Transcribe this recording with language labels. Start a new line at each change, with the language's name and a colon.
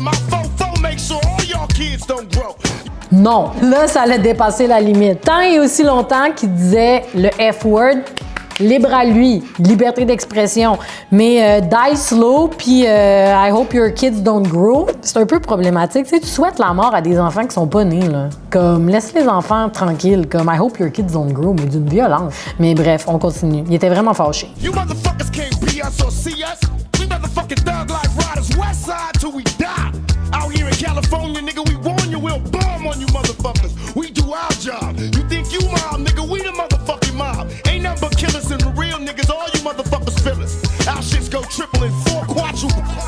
English: My fofo make sure all y'all kids don't grow.
French: Non, là, ça allait dépasser la limite. Tant et aussi longtemps qu'il disait le F-word, libre à lui, liberté d'expression. Mais
English: die slow,
French: puis
English: I hope your kids don't grow,
French: c'est un peu problématique. Tu sais, tu souhaites la mort à des enfants qui sont pas nés, là. Comme, laisse les enfants tranquilles, comme
English: I hope your kids don't grow,
French: mais d'une violence. Mais bref, on continue. Il était vraiment fâché.
English: You motherfuckers can't be us or see us. We motherfucking thug like riders, west side till we die. Out here in California, nigga, we warn you, we'll bomb on you motherfuckers. We do our job. You think you mob, nigga, we the motherfucking mob. Ain't nothing but killers and the real niggas, all you motherfuckers feel us. Our shits go triple and four quadruple.